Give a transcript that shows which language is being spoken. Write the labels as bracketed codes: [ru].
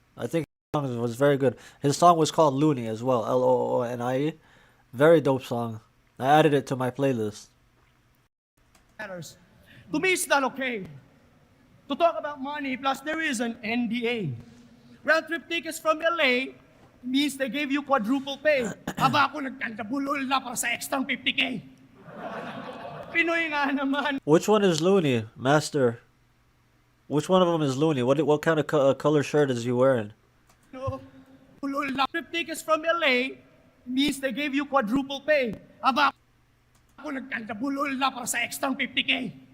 [en] I think his song was very good. His song was called Looney as well, Loonnie. Very dope song. I added it to my playlist. Matters. To me, it's not okay to talk about money. Plus, there is an NDA. Round trip tickets from LA means they gave you quadruple pay. [tl] Aba ako nagkandabulol na para sa extra 50K. Pinoy nga naman. [en] Which one is Looney, Master? Which one of them is Looney? What kind of color shirt is he wearing? [tl] No, bulol na. [en] Trip tickets from LA means they gave you quadruple pay. [tl] Aba ako nagkandabulol na para sa extra 50K.